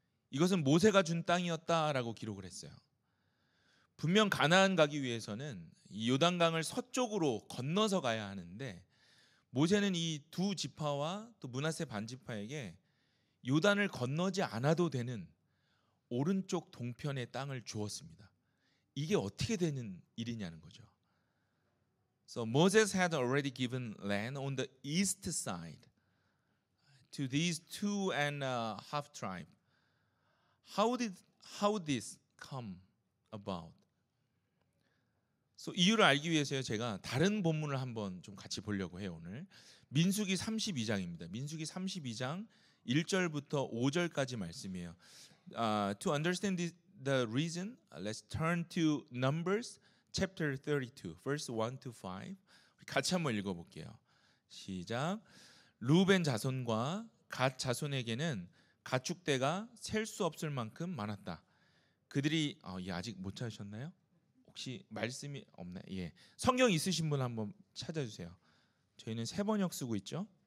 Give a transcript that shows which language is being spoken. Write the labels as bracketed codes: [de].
[ko] 이것은 모세가 준 땅이었다라고 기록을 했어요. 분명 가나안 가기 위해서는 이 요단강을 서쪽으로 건너서 가야 하는데 모세는 이 두 지파와 또 므낫세 반 지파에게 요단을 건너지 않아도 되는 오른쪽 동편의 땅을 주었습니다. 이게 어떻게 되는 일이냐는 거죠. [en] So Moses had already given land on the east side to these 2.5 tribes. How this come about? [ko] So 이유를 알기 위해서요, 제가 다른 본문을 한번 좀 같이 보려고 해요. 오늘 민수기 32장입니다. 민수기 32장 1절부터 5절까지 말씀이에요. [en] To understand the reason, let's turn to Numbers chapter 32, verse 1 to 5. [ko] 같이 한번 읽어볼게요. 시작. 르우벤 자손과 갓 자손에게는 가축대가 셀 수 없을 만큼 많았다. 그들이 아직 못 찾으셨나요? 혹시 말씀이 없나요? 예. 성경 있으신 분 한번 찾아주세요. 저희는 세 번역 쓰고 있죠.